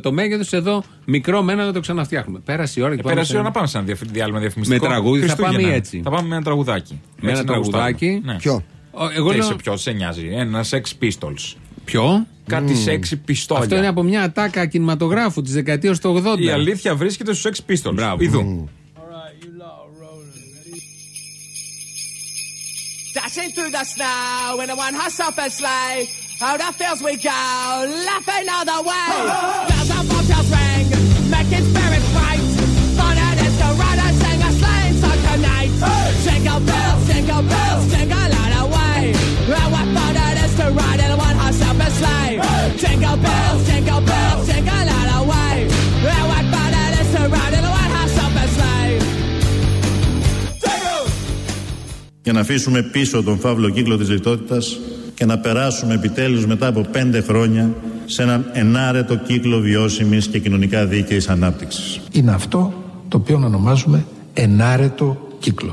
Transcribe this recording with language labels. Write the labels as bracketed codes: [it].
[el] Το μέγεθος εδώ μικρό μένα να το ξαναφτιάχνουμε. Πέρασε η ώρα και πέρασε η ώρα να πάμε σε ένα διάλειμμα διαφημιστικό. Με τραγούδι θα πάμε έτσι. Θα πάμε με ένα τραγουδάκι. Με ένα τραγουδάκι. Ποιο? Εγώ λέω. Είσαι ποιο, σε νοιάζει. Ένα Sex Pistols. Ποιο? Κάτι Sex Pistols. Αυτό είναι από μια ατάκα κινηματογράφου τη δεκαετία του 80. Η αλήθεια βρίσκεται στου Sex Pistols. Μπράβο. [en] Dashing through the snow in a one-horse open sleigh. Out of fields we go, laughing all the way. Oh, oh, oh. Bells on bobtails ring, making spirits bright. Fun it is to ride and sing a sleighing song tonight. Hey! Jingle bells, jingle bells, jingle all the way. And what fun it is to ride in a one-horse open sleigh. Hey! Jingle bells, jingle bells, jingle all the way. And what fun it is to ride in a one-horse open sleigh. [el] Για να αφήσουμε πίσω τον φαύλο κύκλο της λιτότητας και να περάσουμε επιτέλους μετά από 5 χρόνια σε έναν ενάρετο κύκλο βιώσιμης και κοινωνικά δίκαιης ανάπτυξης. Είναι αυτό το οποίο ονομάζουμε ενάρετο κύκλο.